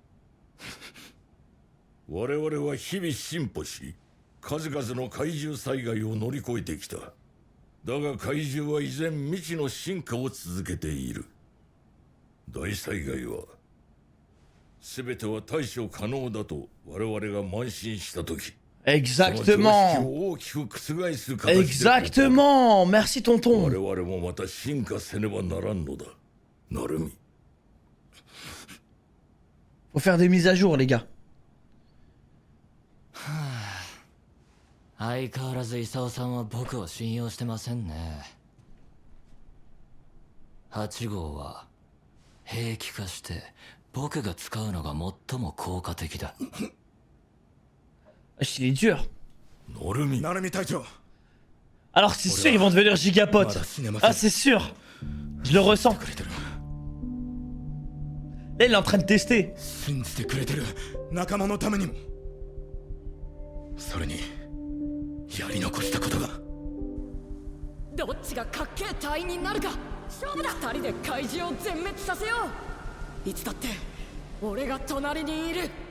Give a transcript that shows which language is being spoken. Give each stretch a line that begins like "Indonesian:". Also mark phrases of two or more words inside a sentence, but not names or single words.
Japanese: 我々は日々進歩し、数々の怪獣災害を乗り越えてきた。だが怪獣は依然未知の進化を続けている。大災害は全ては対処可能だと我々が慢心したとき、
French: Exactement.
Japanese: 大きく覆す形で
French: Exactement. Merci
Japanese: 我
French: tonton.
Japanese: 々もまた進化せねばならんのだ。なるみ。
French: Faut faire des mises à jour, les gars.
Japanese: 相変わらず功さんは僕を信用してませんね。8号は兵器化して僕が使うのが最も効果的だ。
French: Il est dur.
Japanese: なるみ。鳴海隊長。
French: Alors c'est sûr, ils vont devenir gigapotes. Ah, c'est sûr. Je le ressens.
Japanese: くれてる。
French: Là, il est en train de tester.
Japanese: 信じてくれてる仲間のためにも。それにやり残したことが。どっちがかっけえ隊員になるか勝負だ。二人で怪獣を全滅させよう。いつだって俺が隣にいる。